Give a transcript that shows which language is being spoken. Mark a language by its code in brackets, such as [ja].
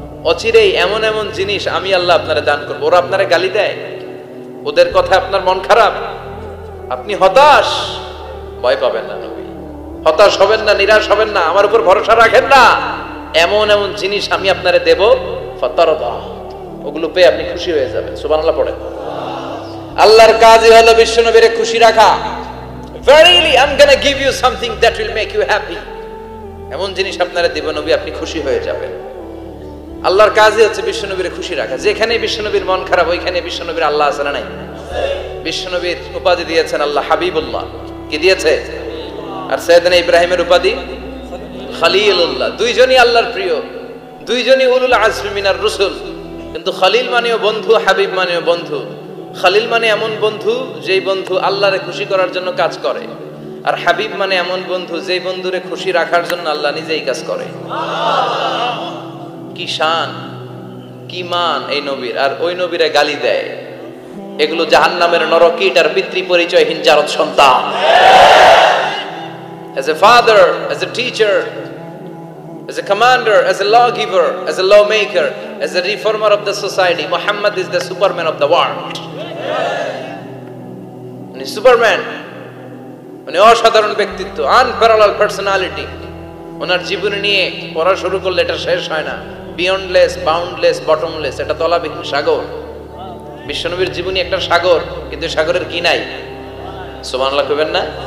[bn] অচিরেই এমন এমন জিনিস আমি আল্লাহ আপনারে দান করব। ওরা আপনারে গালি দেয়, ওদের কথা আপনার মন খারাপ, আপনি হতাশ, ভয় পাবেন না নবী, হতাশ হবেন না, নিরাশ হবেন না, আমার উপর ভরসা রাখেন না। এমন এমন জিনিস আমি আপনারে দেব, ফাতারদা, ওগুলো পেয়ে আপনি খুশি হয়ে যাবেন। সুবহানাল্লাহ পড়েন। আল্লাহর কাজই হলো বিশ্বনবীরে খুশি রাখা। [en] Verily I'm gonna give you something that will make you happy. [bn] এমন জিনিস আপনারে দেব নবী, আপনি খুশি হয়ে যাবেন। আল্লাহর কাজই হচ্ছে বিশ্বনবীরে খুশি রাখা। যেখানে বিশ্বনবীর মন খারাপ, ওইখানে বিশ্বনবীর আল্লাহ আছে না নাই? বিশ্বনবীর উপাধি দিয়েছেন আল্লাহ হাবিবুল্লাহ। কি দিয়েছে? আর সাইয়েদনা ইব্রাহিমের উপাধি খলিলুল্লাহ। দুইজনই আল্লাহর প্রিয়, দুইজনই উলুল আজমি মিনার রসুল। কিন্তু খলিল মানেও বন্ধু, হাবিব মানেও বন্ধু। খলিল মানে এমন বন্ধু যেই বন্ধু আল্লাহরে খুশি করার জন্য কাজ করে, আর হাবিব মানে এমন বন্ধু যেই বন্ধুরে খুশি রাখার জন্য আল্লাহ নিজেই কাজ করে। কি শান, কি মান এই নবীর, আর ওই নবীরে গালি দেয়। এগুলো জাহান্নামের নরকীট আর পিতৃ পরিচয়হীন জারদ সন্তান। [en] As a father, as a teacher, as a commander, as a lawgiver, as a lawmaker, as a reformer of the society, Muhammad is the Superman of the world. [bn] উনি সুপারম্যান, উনি অসাধারণ ব্যক্তিত্ব, [en] Unparallel personality. [bn] ওনার জীবনী নিয়ে পড়া শুরু করলে এটা শেষ হয় না। [en] beyondless, boundless, bottomless, [bn] এটা তলাবিহীন সাগর। বিশ্বনবীর জীবনী একটা সাগর, কিন্তু সাগরের কি নাই? সুবহানাল্লাহ কইবেন না?